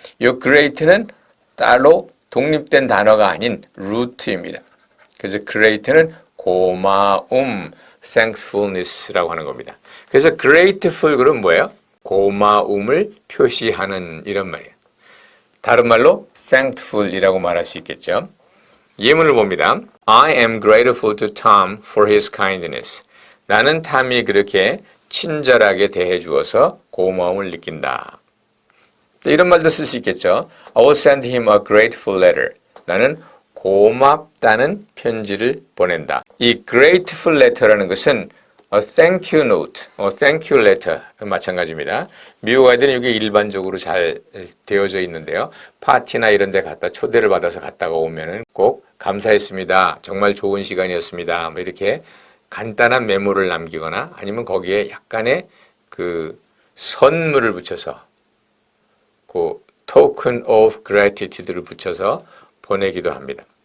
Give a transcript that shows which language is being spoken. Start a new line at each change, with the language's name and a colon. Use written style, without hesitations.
Korean: 이 great는 따로 독립된 단어가 아닌 root입니다. 그래서 great는 고마움, thankfulness라고 하는 겁니다. 그래서 grateful 그럼 뭐예요? 고마움을 표시하는 이런 말이에요. 다른 말로 thankful이라고 말할 수 있겠죠. 예문을 봅니다.
English: I am grateful to Tom for his kindness.
Korean: 나는 탐이 그렇게 친절하게 대해 주어서 고마움을 느낀다. 이런 말도 쓸 수 있겠죠.
English: I will send him a grateful letter.
Korean: 나는 고맙다는 편지를 보낸다. 이 grateful letter라는 것은
English: a thank you note, a thank you letter
Korean: 마찬가지입니다. 미국 아이들은 이게 일반적으로 잘 되어져 있는데요. 파티나 이런 데 갔다 초대를 받아서 갔다가 오면은 꼭 감사했습니다. 정말 좋은 시간이었습니다. 뭐 이렇게 간단한 메모를 남기거나 아니면 거기에 약간의 그 선물을 붙여서 그 token of gratitude를 붙여서 보내기도 합니다.